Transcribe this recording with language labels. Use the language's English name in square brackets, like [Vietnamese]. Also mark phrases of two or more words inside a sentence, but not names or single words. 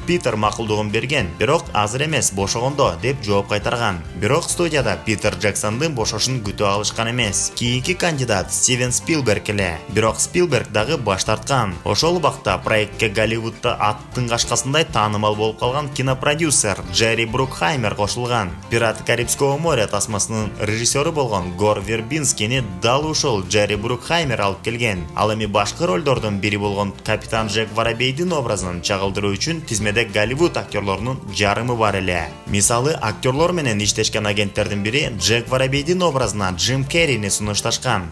[Kyrgyz] Питер макулдугун берген, бирок азыр эмес, бошогондо деп жооп кайтарган. Бирок студияда Питер Джексондун бошошун күтүп алышкан эмес. Кийинки кандидат Стивен Спилберг эле. Бирок Спилберг дагы баш тарткан. Ошол убакта проектке Голливудта аттын кашкасындай таанымал болуп калган кинопродюсер Джерри Брукхаймер кошулган. Пираты Карибского моря тасмасынын режиссеру болгон Гор Вербинскини дал ушул Джерри Брукхаймер алып келген. Ал эми башкы ролдордун бири болгон Капитан Джек Воробейдин образын чагылдыруу үчүн тизмеде Голливуд актерлорунун жарымы бар эле. Мисалы, актерлор менен иштешкен агенттердин бири Джек Воробейдин образына Джим Керрини сунушташкан.